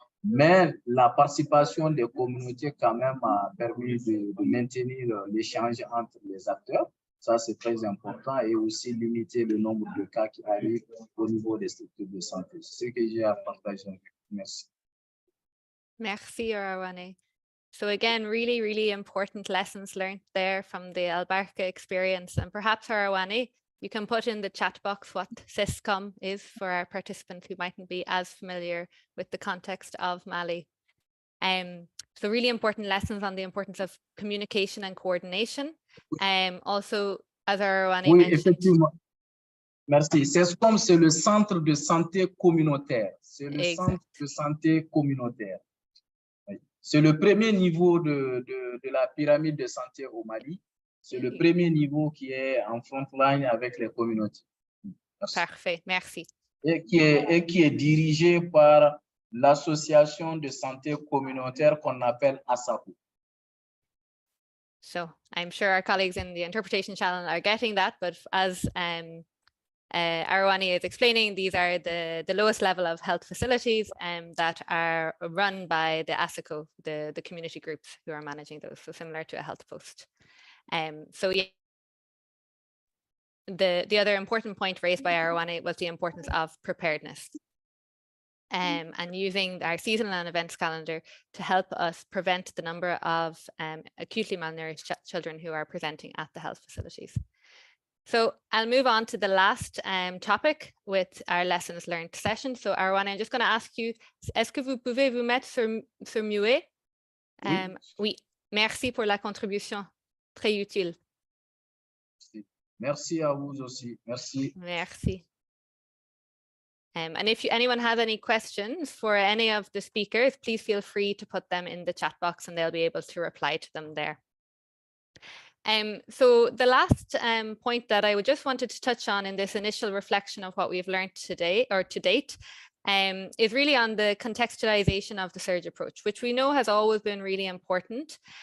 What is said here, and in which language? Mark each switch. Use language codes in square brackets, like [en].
[fr] Mais la participation des communautés quand même a permis de maintenir l'échange entre les acteurs. Ça, c'est très important et aussi limiter le nombre de cas qui arrivent au niveau des structures de santé. C'est ce que j'ai à partager. Merci. Merci, Arawane. [en] So again, really, really important lessons learned there from the Al-Barka experience. And perhaps, Arawane, You can put in the chat box what SISCOM is for our participants who mightn't be as familiar with the context of Mali. So really important lessons on the importance of communication and coordination. Also, as Arwani [fr] Oui, [en] mentioned. [fr] effectivement. Merci. SESCOM, c'est le centre de santé communautaire. C'est le centre de santé communautaire. C'est le premier niveau de la pyramide de santé au Mali. C'est le premier niveau qui est en front line avec les communautés. Merci. Parfait, merci. Et qui est dirigé par l'association de santé communautaire qu'on appelle ASAPO. [en] So I'm sure our colleagues in the interpretation channel are getting that, but as Arwani is explaining, these are the lowest level of health facilities that are run by the ASACO, the community groups who are managing those, so similar to a health post. So yeah, the other important point raised by Arwani was the importance of preparedness. And using our seasonal and events calendar to help us prevent the number of acutely malnourished children who are presenting at the health facilities. So I'll move on to the last topic with our lessons learned session. So Arwani, I'm just going to ask you, [fr] est-ce que vous pouvez vous mettre sur muet? Oui, merci pour la contribution, très utile. Merci à vous aussi, merci. Merci. [en] And if anyone has any questions for any of the speakers, please feel free to put them in the chat box and they'll be able to reply to them there. So the last point that I just wanted to touch on in this initial reflection of what we've learned today or to date is really on the contextualization of the surge approach, which we know has always been really important.